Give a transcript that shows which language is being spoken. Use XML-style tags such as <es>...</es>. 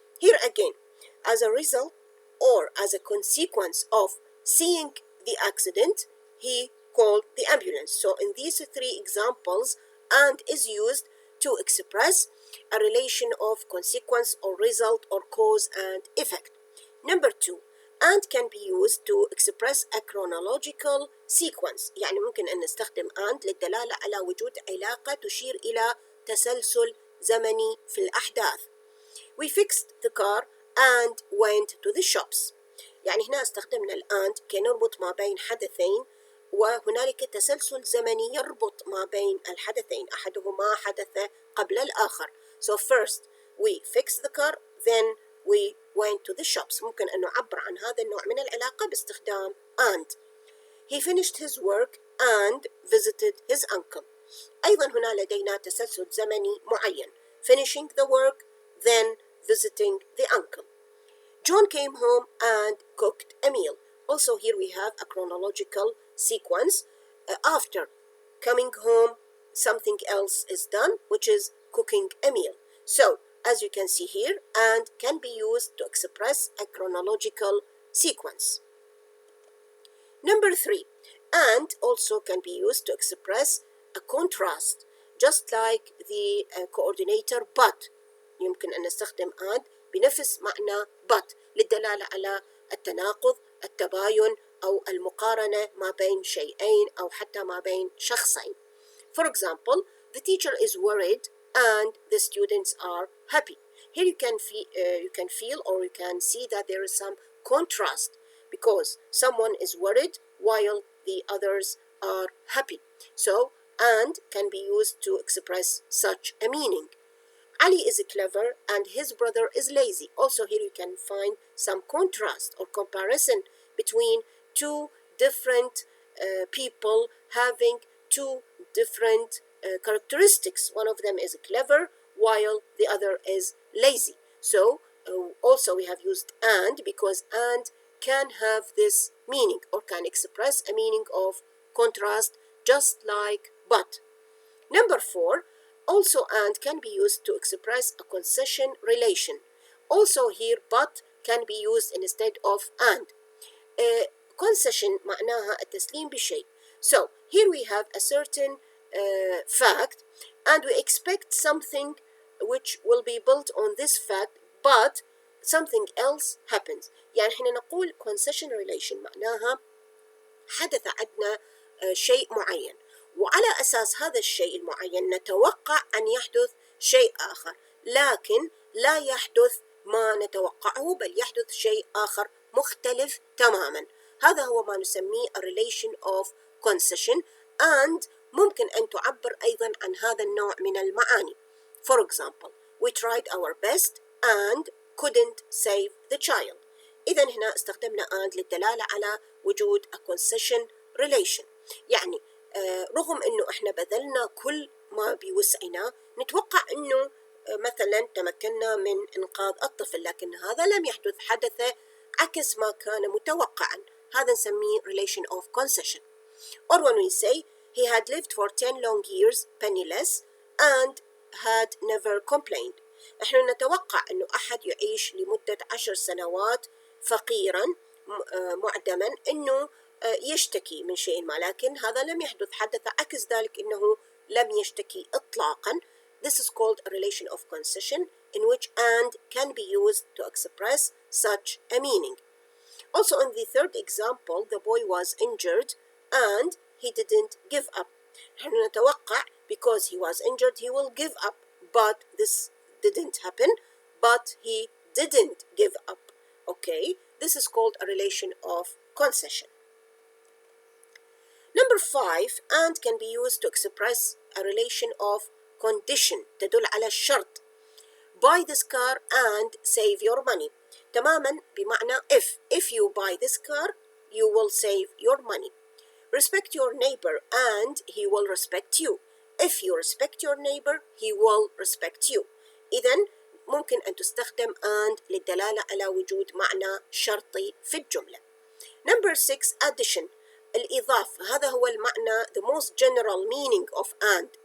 <en>Here again, as a result or as a consequence of seeing the accident, he called the ambulance. So in these three examples, and is used to express a relation of consequence or result or cause and effect. Number 2, and can be used to express a chronological sequence.</en> <ar>يعني ممكن أن نستخدم and للدلالة على وجود علاقة تشير إلى تسلسل زمني في الأحداث.</ar> <en>We fixed the car and went to the shops.</en> <ar>يعني هنا استخدمنا and كي نربط ما بين حدثين وهنالك تسلسل زمني يربط ما بين الحدثين أحدهما حدث قبل الآخر.</ar> <en>So first we fixed the car, then we went to the shops.</en> <ar>ممكن أن نعبر عن هذا النوع من العلاقة باستخدام and.</ar> <en>He finished his work and visited his uncle.</en> <ar>أيضا هنا لدينا تسلسل زمني معين.</ar> <en>Finishing the work, then visiting the uncle. John came home and cooked a meal. Also here we have a chronological sequence. After coming home, something else is done, which is cooking a meal. So as you can see here, and can be used to express a chronological sequence. Number 3, and also can be used to express a contrast, just like the coordinator but. يمكن أن نستخدم and بنفس معنى but للدلالة على التناقض، التباين أو المقارنة ما بين شيئين أو حتى ما بين شخصين. For example, the teacher is worried and the students are happy. Here you can feel or you can see that there is some contrast because someone is worried while the others are happy. So, and can be used to express such a meaning. Ali is clever and his brother is lazy. Also here you can find some contrast or comparison between two different people having two different characteristics. One of them is clever while the other is lazy. So also we have used and because and can have this meaning or can express a meaning of contrast just like but. Number 4, also and can be used to express a concession relation. Also here but can be used instead of and.</en> <ar>Concession معناها التسليم بشيء.</ar> <en>So here we have a certain fact and we expect something which will be built on this fact but something else happens.</en> <ar>يعني احنا نقول concession relation معناها حدث عندنا شيء معين وعلى أساس هذا الشيء المعين نتوقع أن يحدث شيء آخر، لكن لا يحدث ما نتوقعه بل يحدث شيء آخر مختلف تماما. هذا هو ما نسميه</ar> <en>a relation of concession</en> <ar>and ممكن أن تعبر أيضا عن هذا النوع من المعاني.</ar> <en>For example, we tried our best and couldn't save the child.</en> <ar>إذا هنا استخدمنا and للدلالة على وجود</ar> <en>a concession relation.</en> <ar>يعني رغم أنه إحنا بذلنا كل ما بوسعنا نتوقع أنه مثلا تمكنا من إنقاذ الطفل لكن هذا لم يحدث، حدث عكس ما كان متوقعا. هذا نسميه</ar> <en>relation of concession. Or when we say he had lived for 10 long years penniless and had never complained.</en> <ar>إحنا نتوقع أنه أحد يعيش لمدة 10 سنوات فقيرا معدما أنه يشتكي من شيء ما، لكن هذا لم يحدث، حدث عكس ذلك أنه لم يشتكي إطلاقا.</ar> <en>This is called a relation of concession in which and can be used to express such a meaning. Also in the third example, the boy was injured and he didn't give up.</en> <ar>نحن نتوقع</ar> <en>because he was injured he will give up, but this didn't happen, but he didn't give up. Okay, this is called a relation of concession. Number 5, and can be used to express a relation of condition</en> <ar>تدل على الشرط.</ar> <en>Buy this car and save your money.</en> <ar>تماما بمعنى</ar> <en>if you buy this car you will save your money. Respect your neighbor and he will respect you. If you respect your neighbor he will respect you.</en> <ar>إذن ممكن أن تستخدم and للدلالة على وجود معنى شرطي في الجملة.</ar> <en>Number 6, addition الإضافة.</en> <ar>هذا هو المعنى</ar> <en>the most general meaning of and.</en>